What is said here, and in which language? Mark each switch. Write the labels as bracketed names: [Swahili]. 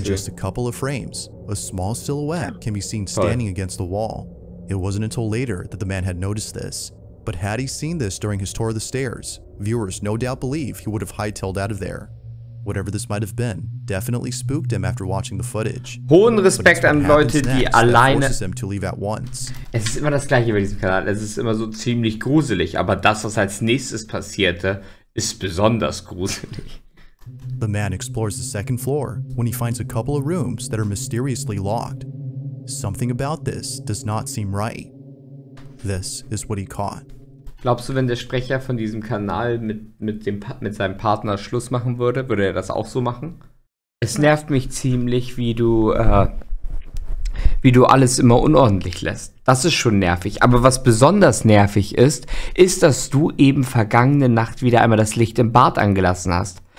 [English] In just a couple of frames, a small silhouette can be seen standing against the wall. It wasn't until later that the man had noticed this. But had he seen this during his tour of the stairs, viewers no doubt believe he would have hightailed out of there. Whatever this might have been, definitely spooked him after watching the footage. [German] Hohen Respekt an Leute, die alleine... [English] Him to leave at once. [German] Es ist immer das gleiche bei diesem Kanal. Es ist immer so ziemlich gruselig, aber das, was als nächstes passierte, ist besonders gruselig. [English] The man explores the second floor when he finds a couple of rooms that are mysteriously locked. Something about this does not seem right. This is what he caught. [German] Glaubst du, wenn der Sprecher von diesem Kanal mit seinem Partner Schluss machen würde, würde er das auch so machen? Es nervt mich ziemlich, wie du alles immer unordentlich lässt. Das ist schon nervig. Aber was besonders nervig ist, dass du eben vergangene Nacht wieder einmal das Licht im Bad angelassen hast.